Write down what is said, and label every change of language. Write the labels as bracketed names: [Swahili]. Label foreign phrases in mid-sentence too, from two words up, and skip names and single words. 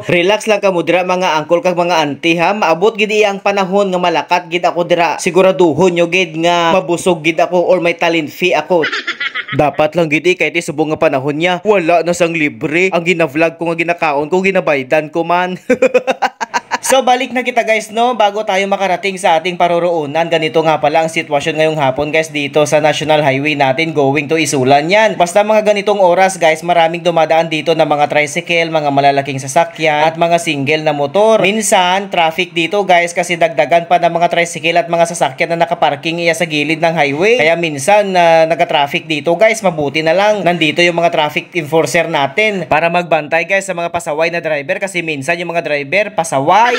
[Hiligaynon] Relax lang ka mudra mga uncle kag mga auntie ha. Maabot gid iyang panahon nga malakat gid ako dira. Siguraduhon nyo gid nga mabusog gid ako or may [English] talent fee [Hiligaynon] ako. Dapat lang gid kay ti subong nga panahon niya wala na sang libre. Ang gina-vlog ko nga ginakaon ko ginabaydan ko man. [Filipino] So balik na kita guys no, bago tayo makarating sa ating paroroonan. Ganito nga pala ang sitwasyon ngayong hapon guys dito sa National Highway natin [English] going to [Filipino] Isulan yan. Basta mga ganitong oras guys, maraming dumadaan dito na mga tricycle, mga malalaking sasakyan at mga single na motor. Minsan traffic dito guys kasi dagdagan pa ng mga tricycle at mga sasakyan na nakaparking iya sa gilid ng highway. Kaya minsan nagka-traffic dito guys, mabuti na lang nandito yung mga [English] traffic enforcer [Filipino] natin para magbantay guys sa mga pasaway na driver kasi minsan yung mga driver pasaway.